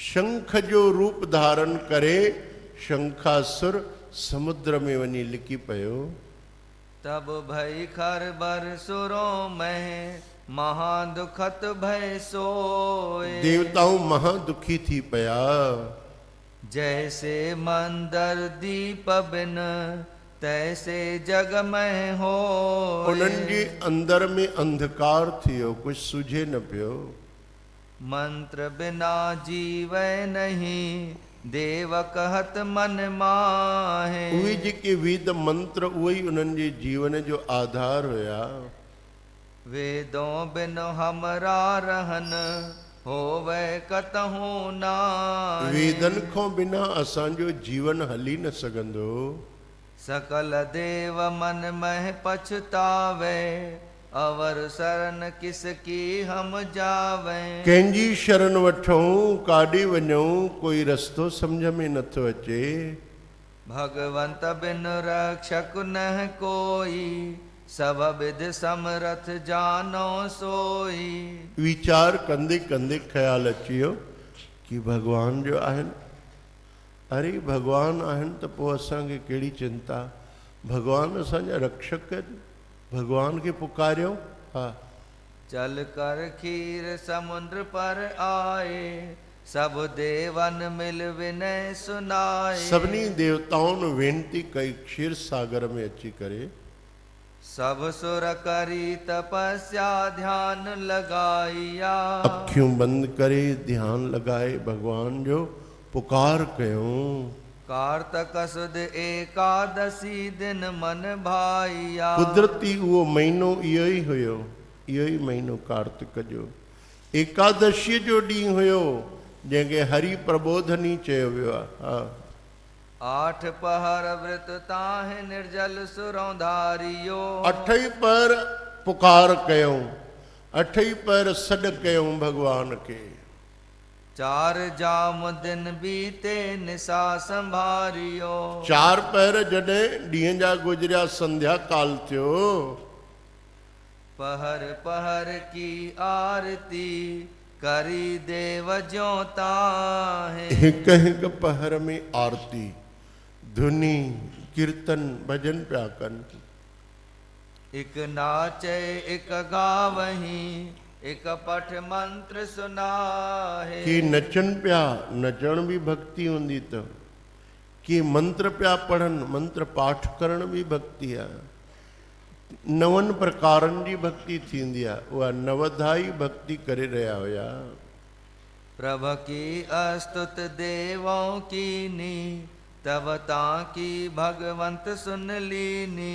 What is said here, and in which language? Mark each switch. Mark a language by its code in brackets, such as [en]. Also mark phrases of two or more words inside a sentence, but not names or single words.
[sd] शंख जो रूप धारण करे शंखासुर समुद्र में वञी लिकी पियो। [hi] तब भई खर बर सुरों में महादुखत भय सोए। [sd] देवताऊं महादुखी थी पिया। [hi] जैसे मंदर दीप बिन तैसे जग में हो। [sd] उन्हनि जे अंदर में अंधकार थियो, कुछ सुझे न पियो। [hi] मंत्र बिना जीवै नहीं देव कहत मन माहे। [sd] उहे जेके वेद मंत्र उहे ई उन्हनि जे जीवन जो आधार हुया। [hi] वेदों बिन हमरा रहन होवे कतहु नाहि। [sd] वेदन खां बिना असांजो जीवन हली न सघंदो। [hi] सकल देव मन मह पछतावे अवर शरण किसकी हम जावे। [sd] कंहिंजी शरण वठूं, काॾे वञूं, कोई रस्तो सम्झ में नथो अचे। [hi] भगवंत बिन रक्षक न कोई सब विध समरथ जानो सोई। [sd] वीचार कंदे कंदे ख्याल अची वियो कि भगवान जो आहिनि। अरे भगवान आहिनि त पोइ असांखे कहिड़ी चिंता। भगवान असांजा रक्षक आहिनि, भगवान खे पुकारियो। हा, [hi] चल कर खीर समुद्र पर आए सब देवन मिल विनय सुनाए। [sd] सभिनी देवताउनि वेनती कई क्षीर सागर में अची करे। [hi] सब सुर करी तपस्या ध्यान लगाइया। [sd] अखियूं बंदि करे ध्यान लगाए भगवान जो पुकार कयूं। [hi] कार्तक सुद एकादशी दिन मन भाइया। [sd] कुदरती उहो महीनो इहो ई हुयो, इहो ई महीनो कार्तिक जो एकादशी जो ॾींहुं हुयो जंहिंखे हरि प्रबोधनी चयो वियो आहे। [hi] आठ पहर व्रत ताहे निर्जल सुरों धारियो। [sd] अठई पर पुकार कयूं, अठई पर सॾ कयूं भगवान खे। [hi] चार जाम दिन बीते निशा संभारियो। [sd] चार पहर जॾहिं ॾींहं जा गुज़रिया, संध्या काल थियो। [hi] पहर पहर की आरती करी देव ज्यों ताहे। [sd] हिक हिक पहर में आरती धुनी कीर्तन भजन पिया कन। [hi] एक नाचे एक गावही एक पठ मंत्र सुनाहे। [sd] कि नचन पिया, नचण भी भक्ति हुंदी त कि मंत्र पिया पढ़न, मंत्र पाठ करण भी भक्ति आहे। नवन प्रकारनि जी भक्ति थींदी आहे, उहा नवधाई भक्ति करे रहिया हुया। [hi] प्रभ की अस्तुत देवों कीनी तब ताकी भगवंत सुन लीनी।